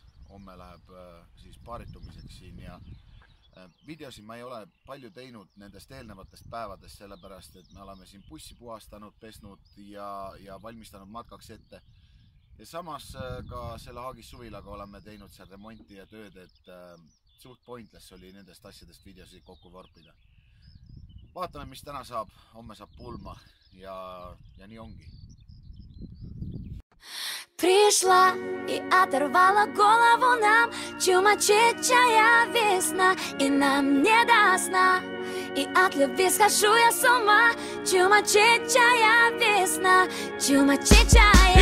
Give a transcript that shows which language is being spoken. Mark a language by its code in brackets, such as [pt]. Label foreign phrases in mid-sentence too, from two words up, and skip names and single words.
[et] Homme läheb siis paaritumiseks siin ja videosi ma ei ole palju teinud nendest eelnevatest päevadest, sellepärast et me oleme siin bussi puhastanud, pesnud ja valmistanud matkaks ette. Ja samas ka selle Haagis suvilaga oleme teinud seal remonti ja tööd, et suht pointless oli nendest asjadest videosi kokku vorpida. Vaatame, mis täna saab, homme saab pulma ja nii ongi. [ru] Пришла и оторвала голову нам чумачечая весна, и нам не до сна, и от любви схожу я с ума. Чумачечая весна, чумачечая.